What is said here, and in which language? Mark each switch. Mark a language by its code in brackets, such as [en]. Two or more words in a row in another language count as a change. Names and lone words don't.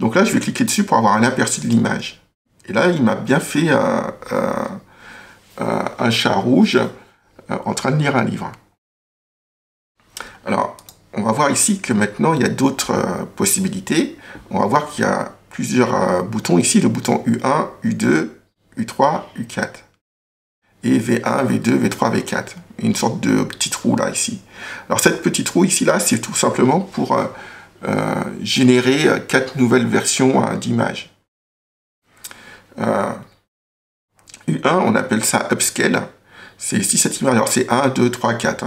[fr] Donc là, je vais cliquer dessus pour avoir un aperçu de l'image. Et là, il m'a bien fait un chat rouge en train de lire un livre. Alors, on va voir ici que maintenant, il y a d'autres possibilités. On va voir qu'il y a plusieurs boutons ici, le bouton U1, U2, U3, U4. Et V1, V2, V3, V4. Une sorte de petite roue là, ici. Alors, cette petite roue ici, là, c'est tout simplement pour générer 4 nouvelles versions d'images. U1, on appelle ça upscale. C'est si cette image, alors c'est 1, 2, 3, 4.